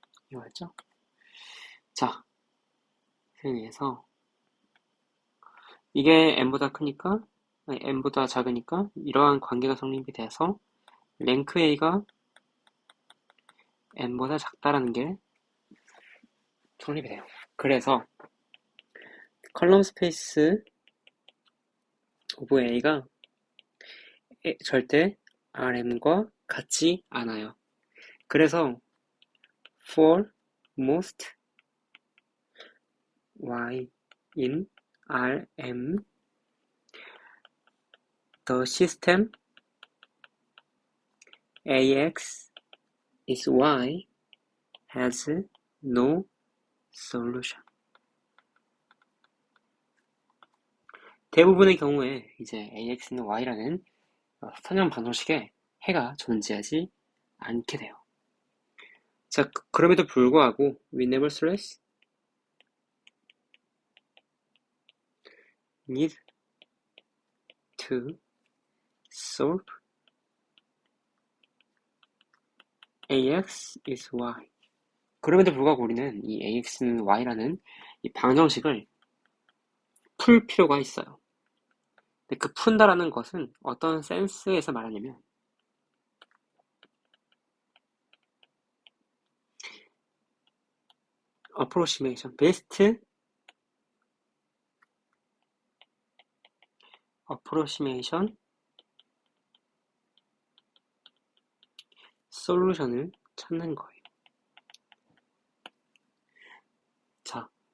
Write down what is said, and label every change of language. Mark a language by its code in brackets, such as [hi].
[ko] 이거였죠? 자, 그래서 이게 n보다 크니까, 아니, n보다 작으니까 이러한 관계가 성립이 돼서 랭크 A가 n보다 작다라는 게 성립이 돼요. 그래서 컬럼 스페이스 오브 A가 절대 RM과 같지 않아요. [en] 그래서 for most Y in RM the system AX is Y has no solution. [ko] 대부분의 경우에 이제 AX는 Y라는 선형 방정식에 해가 존재하지 않게 돼요. 자, 그럼에도 불구하고 [en] we nevertheless need to solve AX is Y. [ko] 그럼에도 불구하고 우리는 이 AX는 Y라는 이 방정식을 풀 필요가 있어요. 근데 그 푼다라는 것은 어떤 센스에서 말하냐면 approximation, best approximation 솔루션을 찾는 거예요. 자,